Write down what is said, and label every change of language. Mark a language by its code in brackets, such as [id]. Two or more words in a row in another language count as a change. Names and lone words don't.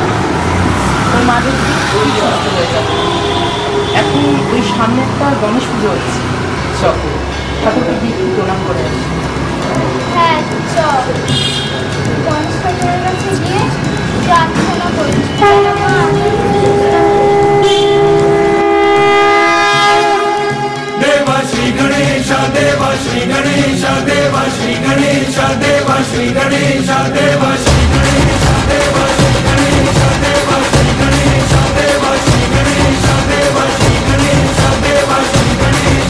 [bn] তোর মা দেখবি খুবই সুস্থ হয়ে যাবে। এখন ওই সামনে একটা গণেশ পুজো হচ্ছে, চল ঠাকুরকে গিয়ে একটু প্রণাম করে আসি। হ্যাঁ চল, গণেশ ঠাকুরের কাছে গিয়ে প্রার্থনা করি। [hi] देवा श्री गणेश देवा श्री गणेश देवा श्री गणेश देवा श्री गणेश देवा श्री गणेश देवा श्री गणेश देवा श्री गणेश देवा श्री गणेश देवा श्री गणेश देवा श्री गणेश।